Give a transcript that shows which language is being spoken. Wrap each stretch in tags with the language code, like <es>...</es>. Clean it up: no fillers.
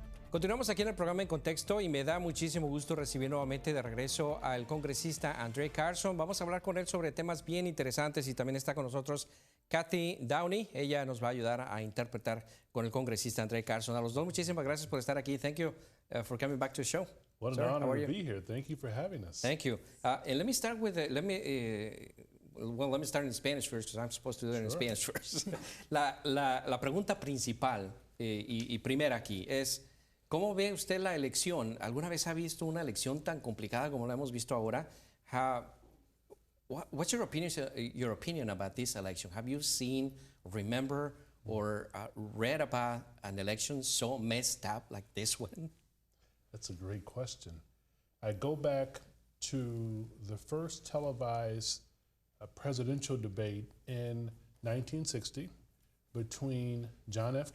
<es>Continuamos aquí en el programa En Contexto y me da muchísimo gusto recibir nuevamente de regreso al congresista André Carson. Vamos a hablar con él sobre temas bien interesantes y también está con nosotros Kathy Downey. Ella nos va a ayudar a interpretar con el congresista André Carson. A los dos, muchísimas gracias por estar aquí.</es> <en>Thank you for coming back to the show. What an honor to be here. Thank you for having us. Thank you. And let me start with, let me start in Spanish first because I'm supposed to do it in Spanish first.</en> <es>La pregunta principal y primera aquí es, ¿cómo ve usted la elección? ¿Alguna vez ha visto una elección tan complicada como la hemos visto ahora?</es> <en>What's your opinion about this election? Have you seen, remember, or read about an election so messed up like this one? That's a great question. I go back to the first televised presidential debate in 1960 between John F.</en>